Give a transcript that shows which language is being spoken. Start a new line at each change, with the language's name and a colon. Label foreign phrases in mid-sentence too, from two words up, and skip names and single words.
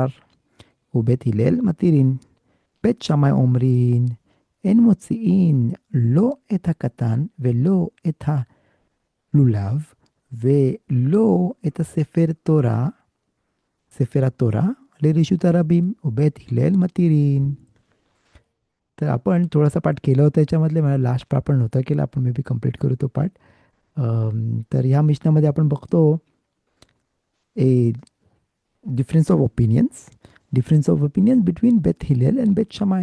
Hebrew: ובית הלל מתירין. בית שמאי אומרין, אין מוציאין לא את הקטן ולא את הלולב ולא את הספר תורה, ספר התורה, לרשות הרבים. ובית הלל מתירין.
Marathi: तर आपण थोडासा पाठ केला होता याच्यामधले, मला लास्ट पाठ पण नव्हता केला, आपण
English: maybe complete
Marathi: करू तो पाठ. तर ह्या मिशनामध्ये आपण बघतो
English: a difference of opinions, difference of opinion between Beth Hillel and Beth Shammai.